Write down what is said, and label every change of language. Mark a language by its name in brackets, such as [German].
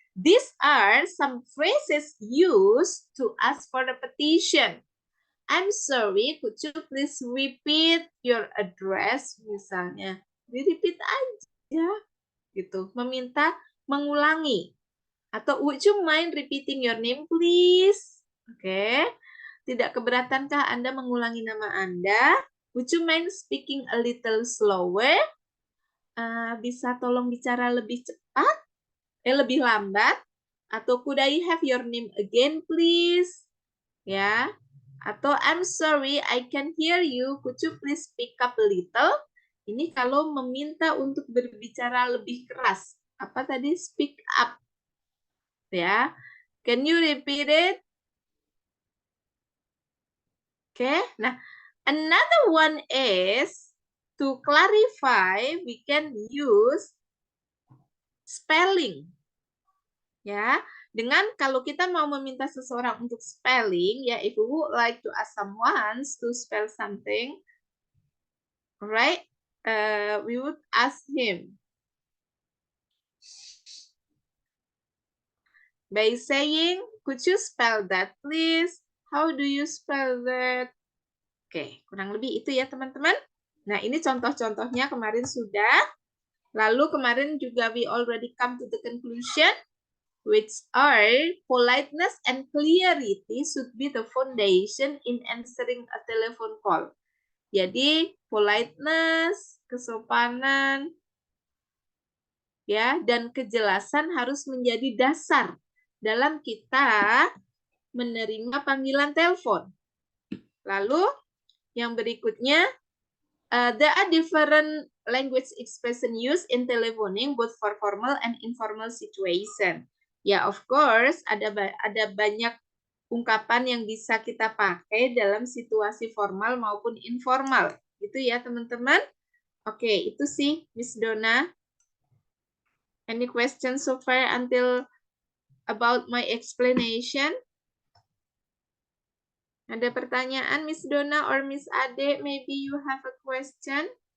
[English] These are some phrases used to ask for repetition. I'm sorry, could you please repeat your address? [Indonesian] Misalnya, di-repeat aja, gitu. Meminta mengulangi. [English] Atau would you mind repeating your name, please? [Indonesian] Oke. Tidak keberatankah Anda mengulangi nama Anda? [English] Would you mind speaking a little slower? [Indonesian] Bisa tolong bicara lebih cepat? Lebih lambat? [English] Atau could I have your name again, please? Ya. Atau I'm sorry, I can hear you. Could you please speak up a little? [Indonesian] Ini kalau meminta untuk berbicara lebih keras. Apa tadi? [English] Speak up. Ya, can you repeat it? Okay, nah, another one is to clarify, we can use spelling. [Indonesian] Ya, dengan kalau kita mau meminta seseorang untuk [English] spelling, ya, if we would like to ask someone to spell something, right? We would ask him by saying, could you spell that, please? How do you spell that? [Indonesian] Oke, kurang lebih itu ya teman-teman. Nah, ini contoh-contohnya kemarin sudah. Lalu kemarin juga [English] we already come to the conclusion, which are politeness and clarity should be the foundation in answering a telephone call. [Indonesian] Jadi, politeness, kesopanan, ya, dan kejelasan harus menjadi dasar dalam kita menerima panggilan telepon. Lalu, yang berikutnya, [English] there are different language expression used in telephoning both for formal and informal situation. [Indonesian] Ya, [English] of course, [Indonesian] ada banyak ungkapan yang bisa kita pakai dalam situasi formal maupun informal. Gitu ya, teman-teman. Oke, itu sih, Miss Donna. [English] Any questions so far until about my explanation? [Indonesian] Ada pertanyaan, [English] Miss Donna or Miss Ade? Maybe you have a question?